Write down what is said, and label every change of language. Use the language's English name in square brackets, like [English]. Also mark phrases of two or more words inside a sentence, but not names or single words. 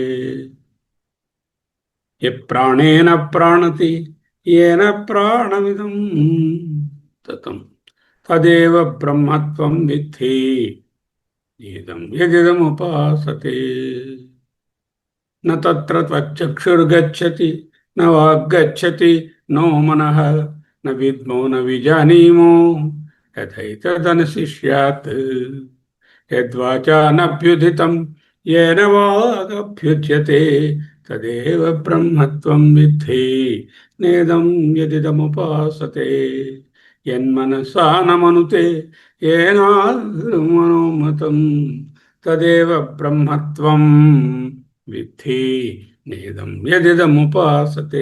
[Sanskrit] యప్రాణేన ప్రాణతి ఏన ప్రాణమిదం తతం తదేవ బ్రహ్మత్వం విద్ధి నేదం యదిదం ఉపాసతే. న తత్ర త్వచ్చక్షుర్గచ్చతి న వాగ్గచ్చతి నో మనః న విద్మో న విజానీమో యథైతదనుశిష్యాత్. యద్వాచానభ్యుదితం येन वागभ्युच्यते तदेव ब्रह्मत्वं विद्धि नेदं यदिदमुपासते. यन्मनसा न मनुते येनाहृमनोमतं तदेव ब्रह्मत्वं विद्धि नेदं यदिदमुपासते.